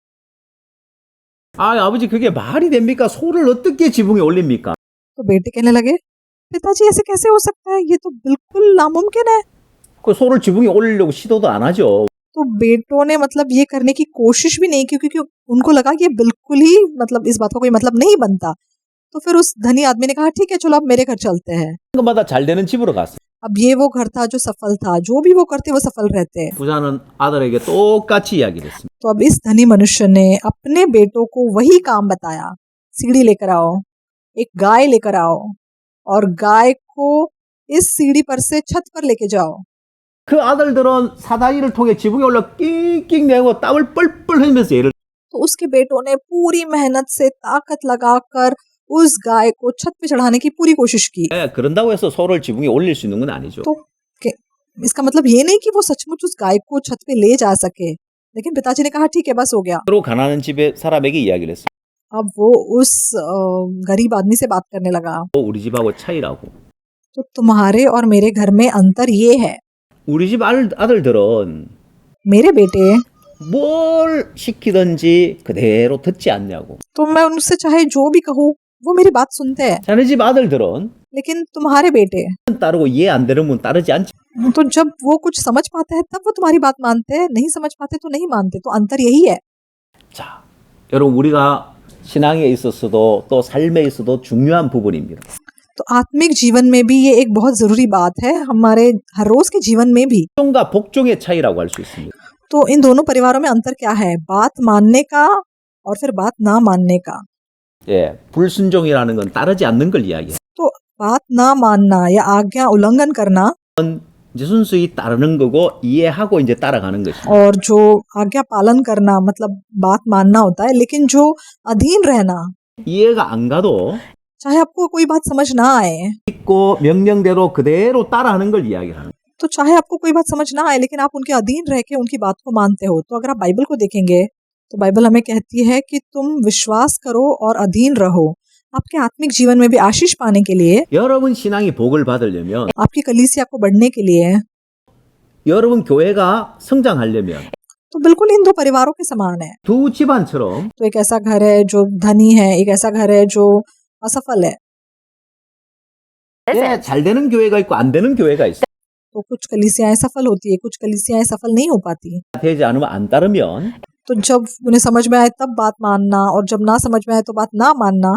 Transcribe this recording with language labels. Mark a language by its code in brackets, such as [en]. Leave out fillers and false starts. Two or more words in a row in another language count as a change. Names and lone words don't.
[ko] 아, 아버지 그게 말이 됩니까? 소를 어떻게 지붕에 올립니까? [hi] तो बेटे कहने लगे पिताजी ऐसे कैसे हो सकता है, ये तो बिल्कुल नामुमकिन है। [ko] 그 소를 지붕에 올리려고 시도도 안 하죠. [hi] तो बेटों ने मतलब ये करने की कोशिश भी नहीं की, क्योंकि उनको लगा कि ये बिल्कुल ही मतलब इस बात का कोई मतलब नहीं बनता। तो फिर उस धनी आदमी ने कहा ठीक है चलो अब मेरे घर चलते हैं। [ko] 그마다 잘 되는 집으로 갔어. [hi] अब ये वो घर था जो सफल था, जो भी वो करते वो सफल रहते। [ko] 부자는 아들에게 똑같이 이야기를 했습니다. [hi] तो अब इस धनी मनुष्य ने अपने बेटों को वही काम बताया, सीढ़ी लेकर आओ, एक गाय लेकर आओ और गाय को इस सीढ़ी पर से छत पर लेके जाओ। [ko] 그 아들들은 사다리를 통해 지붕에 올라 낑낑대고 땀을 뻘뻘 흘리면서 얘를 [hi] तो उसके बेटों ने पूरी मेहनत से ताकत लगाकर उस गाय को छत पे चढ़ाने की पूरी कोशिश की। [ko] 그런다고 해서 소를 지붕에 올릴 수 있는 건 아니죠. [hi] तो इसका मतलब ये नहीं कि वो सचमुच उस गाय को छत पे ले जा सके, लेकिन पिताजी ने कहा ठीक है बस हो गया। [ko] 서로 가난한 집의 사람에게 이야기를 했어요. [hi] अब वो उस गरीब आदमी से बात करने लगा। [ko] 우리 집하고 차이라고. [hi] तो तुम्हारे और मेरे घर में अंतर ये है, [ko] 우리 집 아들들은 [hi] मेरे बेटे [ko] 뭘 시키든지 그대로 듣지 않냐고. [hi] तो मैं उनसे चाहे जो भी कहूँ वो मेरी बात सुनते हैं, [ko] 자네 집 아들들은 [hi] लेकिन तुम्हारे बेटे [ko] 따르고 이해 안 되는 분 따르지 않지. [hi] तो जब वो कुछ समझ पाते हैं तब वो तुम्हारी बात मानते हैं, नहीं समझ पाते तो नहीं मानते। तो अंतर यही है। [ko] 자, 여러분 우리가 신앙에 있어서도 또 삶에 있어도 중요한 부분입니다. [hi] तो आत्मिक जीवन में भी ये एक बहुत ज़रूरी बात है, हमारे हर रोज़ के जीवन में भी। [ko] 복종과 복종의 차이라고 할 수 있습니다. [hi] तो इन दोनों परिवारों में अंतर क्या है? बात मानने का और फिर बात ना मानने का। [ko] 예, 불순종이라는 건 따르지 않는 걸 이야기해요. [hi] तो बात ना मानना या आज्ञा उल्लंघन करना [ko] 이제 순수히 따르는 거고 이해하고 이제 따라가는 것입니다. [hi] और जो आज्ञा पालन करना मतलब बात मानना होता है, लेकिन जो अधीन रहना, [ko] 이해가 안 가도 [hi] चाहे आपको कोई बात समझ ना आए, [ko] 믿고 명령대로 그대로 따라하는 걸 이야기를 하는 거예요. [hi] तो चाहे आपको कोई बात समझ ना आए लेकिन आप उनके अधीन रह के उनकी बात को मानते हो। तो अगर आप बाइबल को देखेंगे तो बाइबल हमें कहती है कि तुम विश्वास करो और अधीन रहो। आपके आत्मिक जीवन में भी आशीष पाने के लिए, [ko] 여러분 신앙이 복을 받으려면, [hi] आपकी कलीसिया को बढ़ने के लिए, [ko] 여러분 교회가 성장하려면 [hi] तो बिल्कुल इन दो परिवारों के समान है। [ko] 두 집안처럼 [hi] तो एक ऐसा घर है जो धनी है, एक ऐसा घर है जो असफल है। [ko] 예, 잘 되는 교회가 있고 안 되는 교회가 있어요. [hi] तो कुछ कलीसियाएं सफल होती है, कुछ कलीसियाएं सफल नहीं हो पाती। [ko] 되지 않으면 안 따르면 [hi] तो जब उन्हें समझ में आए तब बात मानना और जब ना समझ में आए तो बात ना मानना।